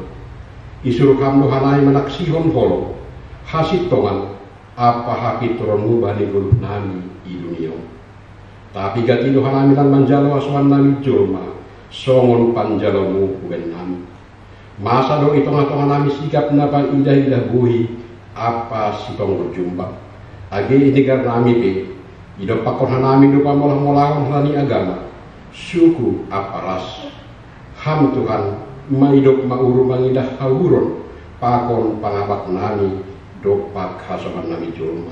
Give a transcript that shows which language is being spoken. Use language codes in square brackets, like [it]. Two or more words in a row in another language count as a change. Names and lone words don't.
[bts] Isur ham nohanai manaksihon holo hasit tongan apa haki turonmu bani guluh nami i dunia. Tapi gati nohanami lan manjalo aswan nami jolma songon panjalomu huben nami. Masa do itonga-tonga nami sikap napa indah-indah buhi apa sitong berjumpa. Age indigar nami pe idop pakon hanami dupa molah-molahon halani agama. Suku aparas ham Tuhan maidok mauru mangidah hauron pakon pangapat nami dopak hasoman nami jolma.